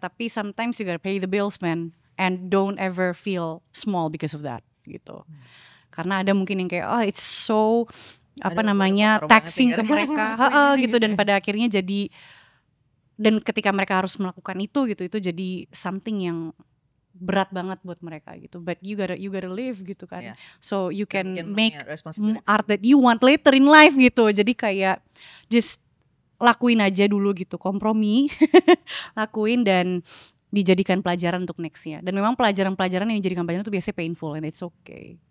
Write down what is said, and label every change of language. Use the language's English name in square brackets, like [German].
[English] Tapi sometimes you gotta pay the bills, man. And don't ever feel small because of that gitu. [Indonesian] Karena ada mungkin yang kayak [English] it's so taxing [Indonesian] ke mereka gitu, dan pada akhirnya jadi, dan ketika mereka harus melakukan itu gitu, itu jadi something yang berat banget buat mereka gitu. [English] But you gotta live [Indonesian] gitu kan. [English] So you can make art that you want later in life gitu. [Indonesian] Jadi kayak just lakuin aja dulu gitu, kompromi lakuin dan dijadikan pelajaran untuk nextnya. Dan memang pelajaran-pelajaran yang dijadikan pelajaran itu biasanya [English] painful, and it's okay.